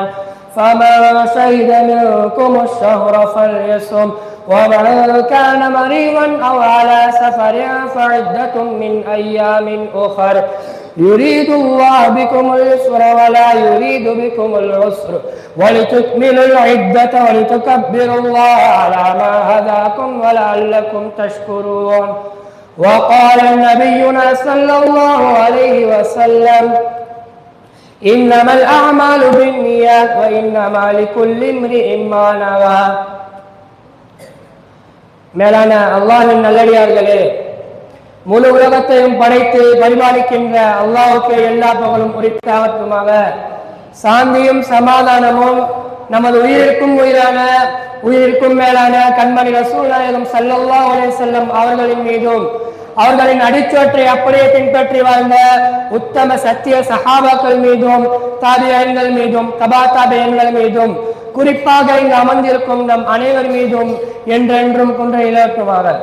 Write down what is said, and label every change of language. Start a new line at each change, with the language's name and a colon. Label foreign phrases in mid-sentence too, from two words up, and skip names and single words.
Arabic: فمن شهد منكم الشهر فليصم ومن كان مريضا أو على سفر فعدة من أيام أخر يريد الله بكم اليسر ولا يريد بكم العسر ولتكملوا العدة ولتكبروا الله على ما هداكم ولعلكم تشكرون. وقال نبينا صلى الله عليه وسلم إنما الأعمال بالنيات وإنما لكل امرئ ما نوى.
Tamil: மேலான அல்லாஹ்வின் நல்லடியார்களே, முழு உலகத்தையும் படைத்து பரிபாலிக்கின்ற அல்லாஹ்வுக்கு எல்லா புகழும் உரித்தாகட்டுமாக. சாந்தியும் சமாதானமும் நமது உயிரிற்கும் மேலான கண்மணி ரசூல் நாயகம்
Arabic: صلى الله عليه وسلم
Tamil: அவர்களின் மீதும் அவர்களின் அடிச்சோற்றை அப்படியே பின்பற்றி வாழ்ந்த உத்தம சத்திய சஹாபாக்கள் மீதும் தாபியீன்கள் மீதும் தபா தாபியீன்கள் மீதும் குறிப்பாக இங்கு அமர்ந்திருக்கும் நம் அனைவர் மீதும் என்றென்றும் கொன்ற இலக்குமாக.